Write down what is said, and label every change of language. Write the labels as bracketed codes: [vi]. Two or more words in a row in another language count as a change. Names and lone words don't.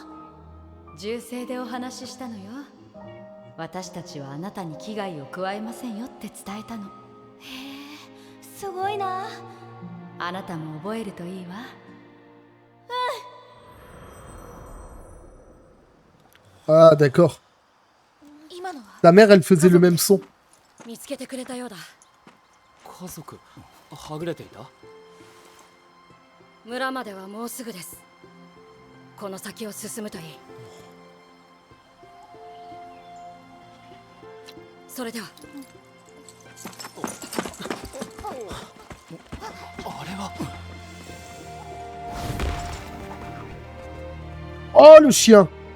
[ja] 銃声でお話ししたのよ。私たちはあなたに危害を加えませんよって伝えたの。へえ、すごいな。あなたも覚えるといいわ。 [fr] Ah d'accord. [ja] 今のは？ [fr] Ta mère, elle faisait le même son. [ja] 見つけてくれたようだ。家族はぐれていた。村まではもうすぐです。この先を進むといい。それでは。あれは。 [fr] Oh le chien.